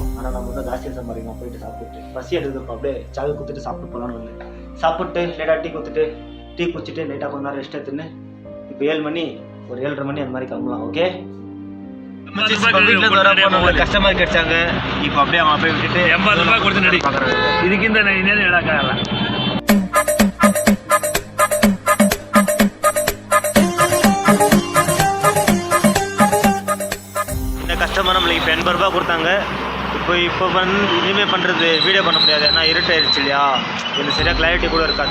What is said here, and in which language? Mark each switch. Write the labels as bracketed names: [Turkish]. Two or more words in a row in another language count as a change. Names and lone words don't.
[Tamil] ஆனால் நம்ம இன்னும் ஜாஸ்தியாக சம்பாதிக்கணும். போயிட்டு சாப்பிட்டு பசி எடுத்துப்போ அப்படியே சாவி கொடுத்துட்டு சாப்பிட்டு போகலான்னு வந்து சாப்பிட்டு லேட்டாக டீ கொடுத்துட்டு டீ குடிச்சிட்டு லைட்டாக கொஞ்ச நேரம் ரெஸ்ட் எடுத்துன்னு இப்போ 7 மணி ஒரு 7:30 மணி அந்த மாதிரி கிளம்பலாம். ஓகே, வீட்டில் கஸ்டமர் கிடைச்சாங்க. இப்போ அப்படியே அவன் போய் விட்டுட்டு 80 ரூபாய் கொடுத்து நடி பார்க்குறாங்க. [Kannada] ಇದಕ್ಕಿಂತ ಇನ್ನೇನು ಹೇಳೋಕ್ಕಾಗಲ್ಲ. [Tamil] இந்த கஸ்டமர் நம்மளுக்கு இப்போ 80 ரூபாய் கொடுத்தாங்க. இப்போ இனிமேல் பண்ணுறது வீடியோ பண்ண முடியாது, ஏன்னா இருட்டாயிருச்சு இல்லையா, எனக்கு சரியாக கிளாரிட்டி கூட இருக்காது.